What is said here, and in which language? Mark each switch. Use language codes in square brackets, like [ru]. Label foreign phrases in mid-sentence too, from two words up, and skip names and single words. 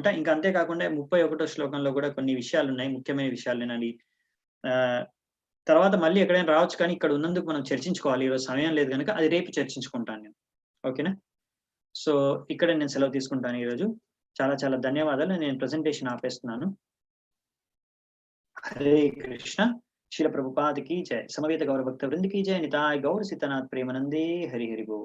[te] ఇంకా అంతే కాకుండా 31వ శ్లోకంలో కూడా కొన్ని విషయాలున్నాయి. ముఖ్యమైన విషయాలేనని తర్వాత మళ్ళీ ఎక్కడైనా రావచ్చు కానీ ఇక్కడ ఉన్నందుకు మనం చర్చించుకోవాలి. ఈరోజు సమయం లేదు గనుక అది రేపు చర్చించుకుంటాను నేను. ఓకేనా? సో ఇక్కడే నేను సెలవు తీసుకుంటాను ఈరోజు. చాలా చాలా ధన్యవాదాలు. నేను ప్రెజెంటేషన్ ఆపేస్తున్నాను. [sa] हरे कृष्ण। [hi] श्रील प्रभुपाद की जय। समवेत गौर भक्त वृंद की जय। [bn] নিতাই গৌর সীতানাথ প্রেমানন্দে। [hi] हरि हरि बोल।